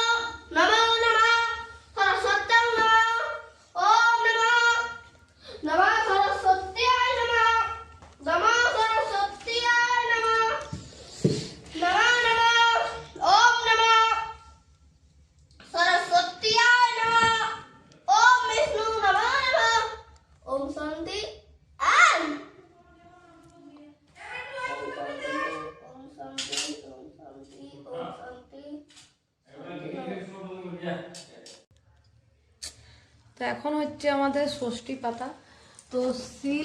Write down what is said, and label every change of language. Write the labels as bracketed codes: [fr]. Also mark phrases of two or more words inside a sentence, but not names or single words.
[sa] নমো নমঃ সরস্বত্যং নমঃ ওম নমঃ নমঃ সরস্বত্যায় নমঃ নমঃ সরস্বত্যায় নমঃ নমঃ নমঃ ওম নমঃ সরস্বত্যায় নমঃ ওম বিষ্ণু নমঃ নমঃ ওম শান্তি আন ওম শান্তি ওম শান্তি ওম শান্তি ওম শান্তি। [bn] তো এখন হচ্ছে আমাদের ষষ্ঠী পাতা। তো সিল